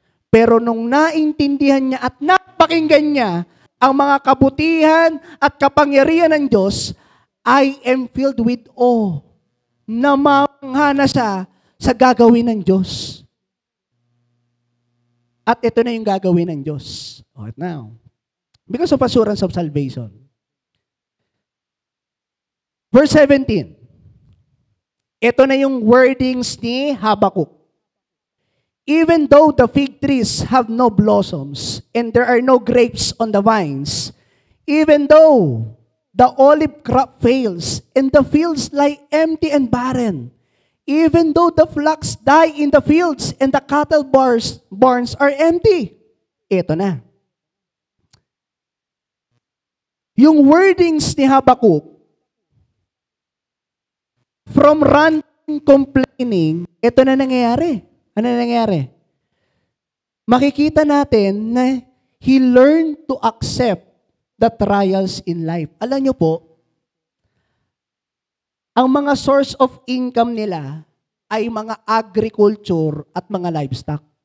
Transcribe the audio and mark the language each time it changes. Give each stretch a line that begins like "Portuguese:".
Filipino: Pero nung naintindihan niya at napakinggan niya ang mga kabutihan at kapangyarihan ng Diyos,
English: I am filled with awe.
Filipino: Namangha na siya sa gagawin ng Diyos. At ito na yung gagawin ng Diyos.
English: Right now. Because of assurance of salvation.
Filipino: Verse 17. Ito na yung wordings ni Habakuk.
English: Even though the fig trees have no blossoms and there are no grapes on the vines, even though the olive crop fails and the fields lie empty and barren, even though the flocks die in the fields and the cattle barns are empty.
Filipino: Ito na. Yung wordings ni Habakuk,
English: from ranting complaining,
Filipino: ito na nangyayari. Ano na nangyayari? Makikita natin na
English: he learned to accept the trials in life.
Filipino: Alam niyo po, ang mga
English: source of income
Filipino: nila ay mga agriculture at mga livestock.